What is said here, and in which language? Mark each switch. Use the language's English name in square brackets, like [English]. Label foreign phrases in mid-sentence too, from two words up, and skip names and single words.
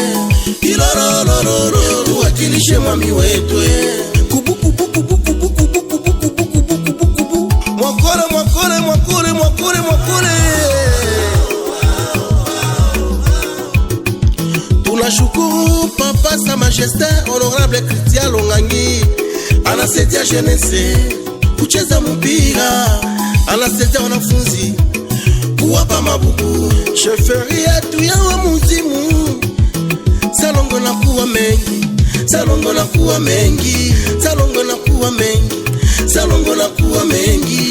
[Swahili] Ilororororo tuwakilishe Mwami wetu Mwakore tunashukuru papa [French] Sa Majesté Honorable [Swahili] Christian Lungangi anasaidia jeunesse kucheza mpira, anasaidia wanafunzi kuwapa mabuku. Sheferi yetu ya wamuzimu Salongo na kuwa mengi, Salongo na kuwa mengi, Salongo na kuwa mengi, Salongo na kuwa mengi.